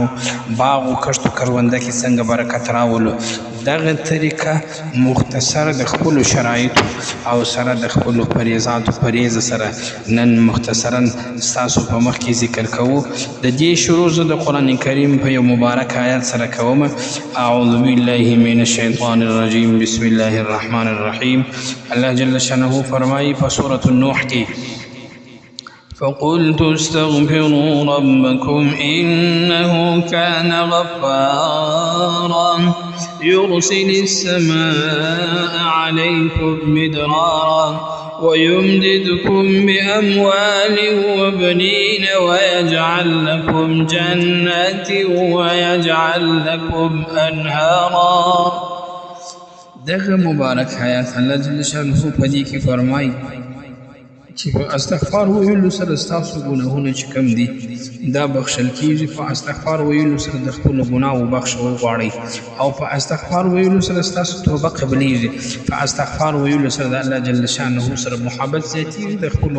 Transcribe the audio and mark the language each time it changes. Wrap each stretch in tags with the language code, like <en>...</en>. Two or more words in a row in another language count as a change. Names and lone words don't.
<ps>باغ او کښت کرونده کې څنګه برکت راولو دغه طریقه مختصر د خپل شرایط او سره د خپل پریزات پریز سره نن مختصرا تاسو په مخ کې ذکر کوو د دې شروع د قران کریم په یو مبارک آیات سره کوم</ps> <ar>اعوذ بالله من الشیطان الرجیم بسم الله الرحمن الرحیم الله جل شانه</ar> <ps>فرمایي په سورۃ النوح کې</ps> <ar>فقلت استغفروا ربكم إنه كان غفارا يرسل السماء عليكم مدرارا ويمددكم بأموال وبنين ويجعل لكم جنات ويجعل لكم أنهارا</ar> <ps>دغه مبارک آیات</ps> <ar>الله جل شانه</ar> <ps>په دې کې فرمایي چې په استغفار ویلو سره ستاسو ګناهونه چې کم دي دا بخښل کېږي په استغفار ویلو سره د خپلو ګناهو بخښه وغواړئ او په استغفار ویلو سره ستاسو توبه قبلیږي په استغفار ویلو سره د</ps> <ar>الله جل شانه</ar> <ps>سره محبت زیاتېږي د خپلو</ps>